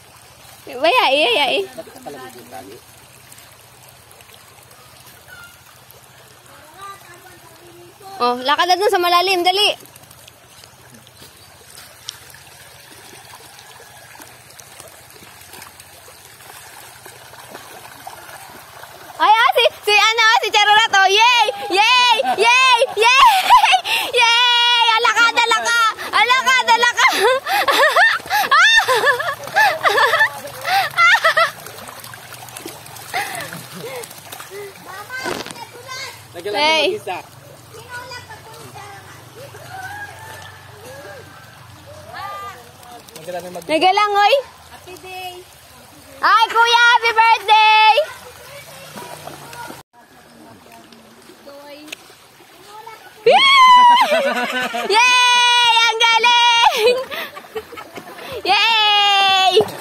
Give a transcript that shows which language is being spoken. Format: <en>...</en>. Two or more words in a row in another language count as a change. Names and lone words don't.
<tl>Bayai. Oh, lakad na dun sa malalim. Dali. Ay, si Charorat, oh, yay! Yay! Yay! Yay! Yay! Alaka, alaka! Alaka, alaka! Hey! Nagalang, oy!</tl> <en>Happy day.</en> <tl>Ay, kuya!</tl> <en>Happy birthday!</en> <tl>Yay! Ang galing! Yay!</tl>